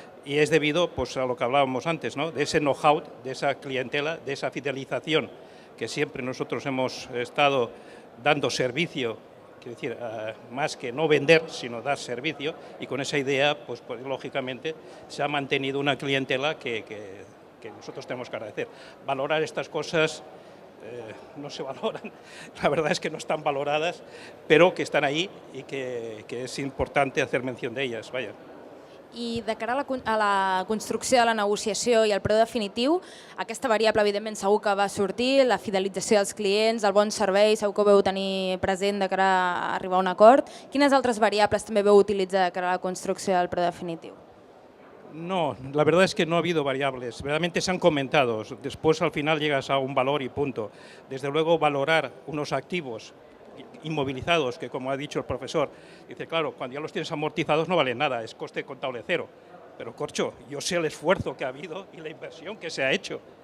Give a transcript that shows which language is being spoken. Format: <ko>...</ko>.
<es>Y es debido pues, a lo que hablábamos antes, ¿no? De ese know-how, de esa clientela, de esa fidelización que siempre nosotros hemos estado dando servicio, quiero decir, más que no vender, sino dar servicio, y con esa idea, pues lógicamente, se ha mantenido una clientela que nosotros tenemos que agradecer. Valorar estas cosas no se valoran, la verdad es que no están valoradas, pero que están ahí y que es importante hacer mención de ellas, vaya.</es> <ca>I de cara a la construcció de la negociació i el preu definitiu, aquesta variable evidentment segur que va sortir, la fidelització dels clients, el bon servei, segur que ho veu tenir present de cara a arribar a un acord. Quines altres variables també veu utilitzar de cara a la construcció del preu definitiu?</ca> <es>No, la verdad es que no ha habido variables, realmente se han comentado, después al final llegas a un valor y punto. Desde luego valorar unos activos inmovilizados, que como ha dicho el profesor, dice, claro, cuando ya los tienes amortizados no valen nada, es coste contable cero. Pero, corcho, yo sé el esfuerzo que ha habido y la inversión que se ha hecho.</es>